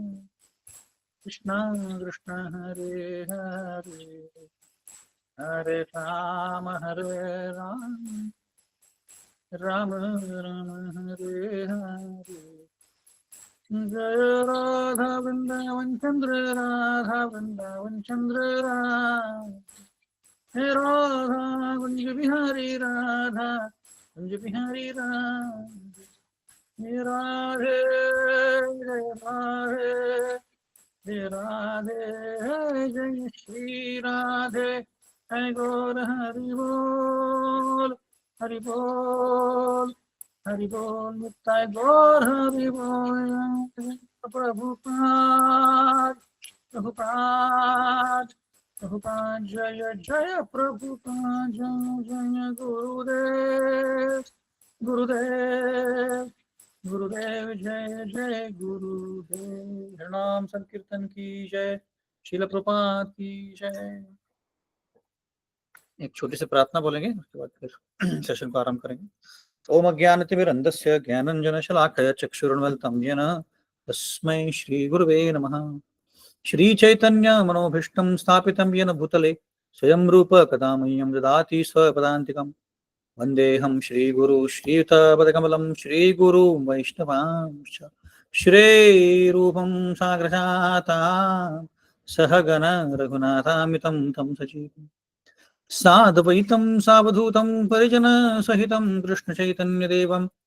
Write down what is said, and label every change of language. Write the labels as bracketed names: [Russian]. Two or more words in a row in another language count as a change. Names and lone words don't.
[Hindi] कृष्ण हरे हरे हरे राम राम राम हरे हरे जय राधा वृंदावन चंद्र राधा वृंदावन चंद्र हे राधा कुंज बिहारी राधा कुंज बिहारी राधा हे राधे जय राधे हे राधे जय श्री राधे जय गौर हरि बोल हरि बोल हरि बोल नित्य गौर हरि बोल प्रभुपाद प्रभुपाद प्रभुपाद जय जय प्रभुपाद जय जय गुरुदेव गुरुदेव गुरुदेव जय जय गुरुदेव प्रणाम संकीर्तन की जय शिल प्रपात की जय। एक छोटी सी प्रार्थना बोलेंगे उसके बाद फिर सेशन को आरंभ करेंगे। [Sanskrit] ओम अज्ञानतिमिरन्धस्य ज्ञानञ्जनशलाकया चक्षुरुन्मिलितं येन तस्मै श्रीगुरुवे नमः। श्रीचैतन्यमनोभीष्टं स्थापितं येन भूतले स्वयं रूप कदा मह्यं ददाति स्वपदान्तिकं वन्देऽहं श्रीगुरु श्रीयुतपदकमलं श्रीगुरु वैष्णवांश्च श्रीरूपं साग्रजातां सहगण रघुनाथामितं तं सजीवम् साद्वैतं सावधूतं परिजनसहितं कृष्णचैतन्यदेवं